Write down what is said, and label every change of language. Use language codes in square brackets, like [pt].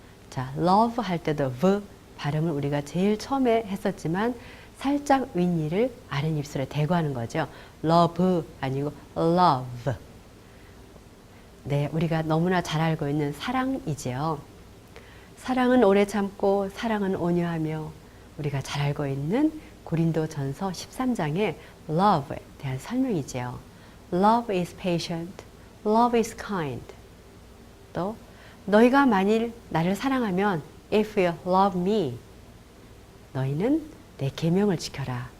[ko] 자, love 할 때도 V 발음을 우리가 제일 처음에 했었지만 살짝 윗니를 아랫입술에 대고 하는 거죠. love 아니고 love. 네, 우리가 너무나 잘 알고 있는 사랑이지요. 사랑은 오래 참고 사랑은 온유하며 우리가 잘 알고 있는 고린도전서 13장의 love에 대한 설명이지요. [en] Love is patient, love is kind. [ko] 또 너희가 만일 나를 사랑하면 [en] if you love me, [ko] 너희는 내 계명을 지켜라.